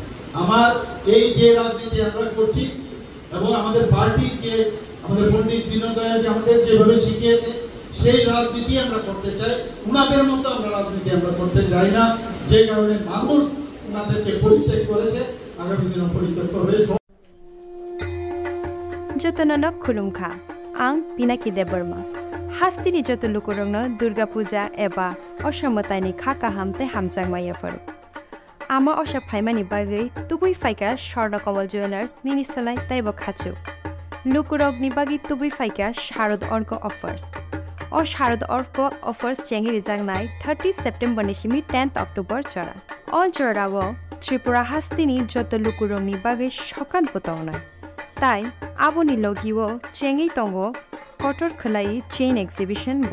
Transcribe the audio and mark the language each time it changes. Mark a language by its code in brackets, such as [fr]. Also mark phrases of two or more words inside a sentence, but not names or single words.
[bn] আমার এই যে রাজনীতি আমরা করছি এবং আমাদের পার্টির যে আমাদের পণ্ডিত বিনোদ দয়াল যে আমাদের যেভাবে শিখিয়েছে সেই রাজনীতি আমরা করতে চাই। উনাদের মতো আমরা রাজনীতি আমরা করতে চাই না, যে কারণে মানুষ উনাদেরকে পরিত্যাগ করেছে, আগামী দিনে পরিত্যাগ করবে। [trp] जतननक खुलुमखा आं पिनाकी देबबर्मा हास्तिनि जत लुकुरंगन दुर्गा पूजा एबा असमतानि खाका हामते हामचांगमाया फरु आमा अशा फाइमानि बागै तुबुई फाइका स्वर्णकमल ज्वेलार्स निनिसलाय ताइबो खाचु लुकुरगनि बागै तुबुई फाइका शारद अर्क अफर्स ओ शारद अर्क अफर्स चेंगि रिजांगनाय 30 सेप्टेम्बर निसिमि 10 अक्टोबर चरा अ जरावो त्रिपुरा हास्तिनि जत लुकुरंगनि बागै सकान पतावनाय ताई आबोनि लगिवो चेंगि तंगो कटर खलाई [en] chain exhibition [trp] ब